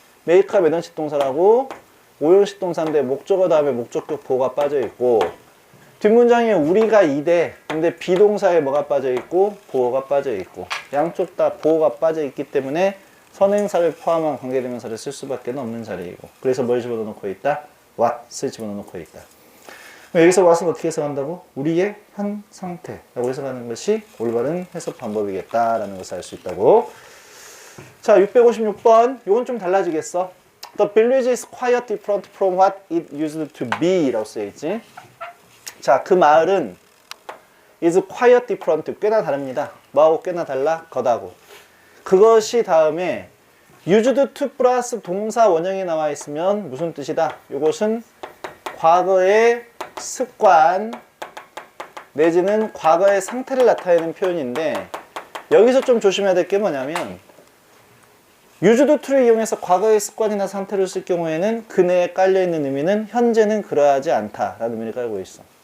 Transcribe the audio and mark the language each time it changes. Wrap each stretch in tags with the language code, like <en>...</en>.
<ko>make가 몇 형식 동사라고? 5형식 동사인데 목적어 다음에 목적격 보호가 빠져 있고, 뒷문장에 우리가 이대, 근데 비동사에 뭐가 빠져 있고 보호가 빠져 있고, 양쪽 다 보호가 빠져 있기 때문에 선행사를 포함한 관계대명사를 쓸 수밖에 없는 자리이고, 그래서 뭘 집어넣고 있다? what을 집어넣고 있다. 여기서 what은 어떻게 해석한다고? 우리의 현 상태라고 해석하는 것이 올바른 해석 방법이겠다라는 것을 알 수 있다고. 자, 656번. 이건 좀 달라지겠어.</ko> <en>The village is quite different from what it used to be</en> <ko>라고 쓰여있지. 자, 그 마을은</ko> <en>is quite different,</en> <ko>꽤나 다릅니다. 뭐하고 꽤나 달라? 것하고. 그것이 다음에 used to 플러스 동사 원형이 나와 있으면 무슨 뜻이다? 이것은 과거의 습관 내지는 과거의 상태를 나타내는 표현인데, 여기서 좀 조심해야 될 게 뭐냐면 used to를 이용해서 과거의 습관이나 상태를 쓸 경우에는 그 내에 깔려있는 의미는 현재는 그러하지 않다라는 의미를 깔고 있어.</ko>